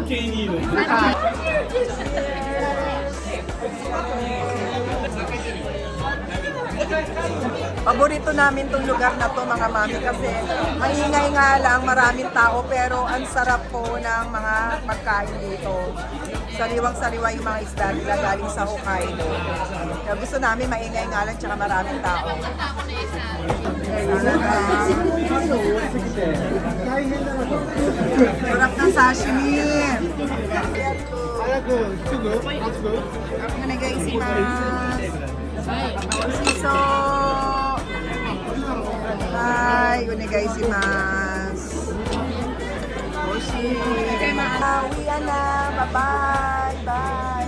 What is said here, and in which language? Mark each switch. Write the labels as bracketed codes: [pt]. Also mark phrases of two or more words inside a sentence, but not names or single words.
[tl] Paborito namin tong lugar na to mga mami kasi maingay nga lang, maraming tao pero ang sarap po ng mga pagkain dito. Sariwang-sariwa yung mga isda nila galing sa Hokkaido. Kaya gusto namin maingay nga lang tsaka maraming tao. Sarap ng sashimi. Shiso. Bye. Onegaishimasu. Oshi. Uwi na. Bye-bye. Bye.